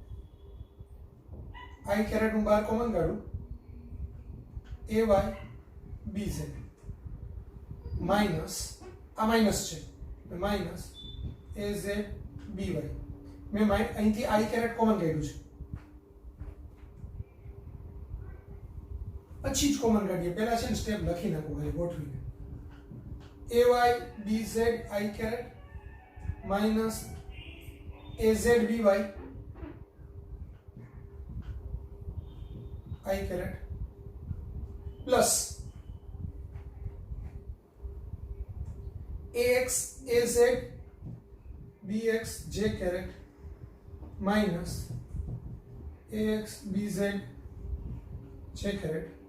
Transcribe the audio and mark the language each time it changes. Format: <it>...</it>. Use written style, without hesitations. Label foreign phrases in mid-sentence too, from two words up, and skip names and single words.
<gu>i કેરેટ હું બહાર કોમન કાઢું ay bz માઈનસ આ માઈનસ છે માઈનસ az by મેં અહીંથી i</gu> <en>caret common</en> <gu>કાઢ્યું છે, પછી જ કોમન કાઢીએ, પહેલા છે ને સ્ટેપ લખી નાખો ખાલી ગોઠવીને.</gu> <en>ay bz i caret minus az by i caret plus ax az bx j caret minus ax bz j caret</en>